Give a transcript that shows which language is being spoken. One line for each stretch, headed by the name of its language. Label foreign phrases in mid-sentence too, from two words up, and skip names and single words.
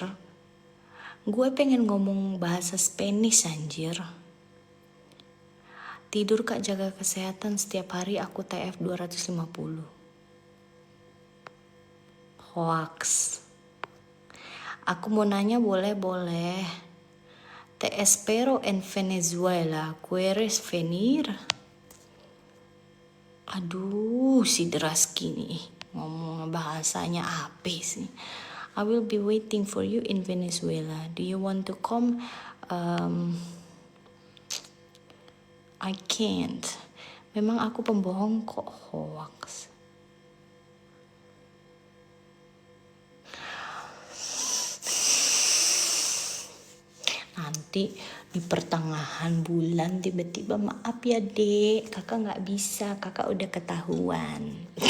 Indonesian: Gue pengen ngomong bahasa Spanish anjir. Tidur Kak, jaga kesehatan, setiap hari aku TF 250. Hoax. Aku mau nanya, boleh.
Spanish: Te espero en Venezuela, ¿quieres venir?
Indonesian: Aduh, si Draski nih ngomong bahasanya apa sih?
English: I will be waiting for you in Venezuela. Do you want to come? I can't.
Indonesian: Memang aku pembohong kok, hoax. Nanti di pertengahan bulan tiba-tiba, maaf ya dek, kakak nggak bisa, kakak udah ketahuan.